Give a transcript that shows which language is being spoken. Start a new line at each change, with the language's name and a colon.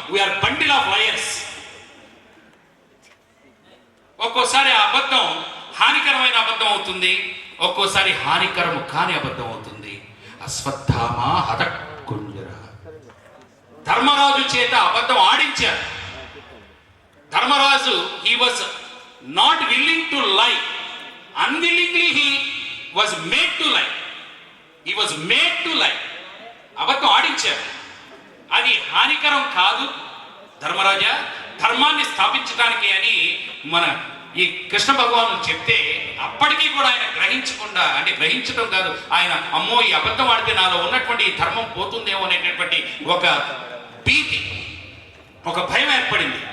English: We are bundle of liars.
Telugu: ఒక్కోసారి ఆ అబద్ధం హానికర హానికరమైన అబద్ధం అవుతుంది, ఒక్కోసారి హానికరము కాని అబద్ధం అవుతుంది. అశ్వత్థామ హతకుంజర, ధర్మరాజు చేత అబద్ధం ఆడించారు.
English: Dharmaraju he was not willing to lie, unwillingly he was made to lie. He was made to lie.
Telugu: అబద్ధం ఆడించారు. అది హానికరం కాదు ధర్మరాజా, ధర్మాన్ని స్థాపించడానికి అని మన ఈ కృష్ణ భగవాను చెప్తే అప్పటికీ కూడా ఆయన గ్రహించకుండా, అంటే గ్రహించడం కాదు, ఆయన అమ్మో ఈ అబద్ధం ఆడితే నాలో ఉన్నటువంటి ఈ ధర్మం పోతుందేమో అనేటటువంటి ఒక భీతి, ఒక భయం ఏర్పడింది.